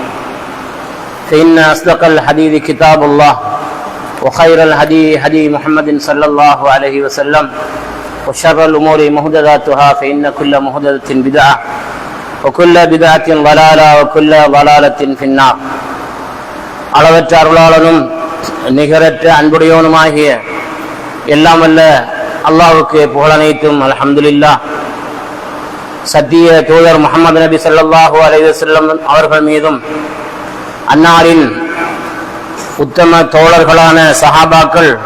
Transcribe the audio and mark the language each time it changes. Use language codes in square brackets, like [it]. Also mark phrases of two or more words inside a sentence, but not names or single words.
[ar] فإن أصدق الحديث كتاب الله وخير الهدي هدي محمد صلى الله عليه وسلم وشر الأمور محدثاتها فإن كل محدثة بدعة وكل بدعة ضلالة وكل ضلالة في النار [ta] அளவற்ற அருளாளனும் நிகரற்ற அன்புடையவனுமாகிய எல்லாம் வல்ல அல்லாஹ்வுக்கு புகழனைத்தும் அல்ஹம்துலில்லாஹ். சத்திய தூதர் முஹம்மது நபி [ar] صلى الله عليه وسلم [ta] அவர்கள் மீதும் அன்னாரின் உத்தம தோழர்களான சஹாபாக்கள்,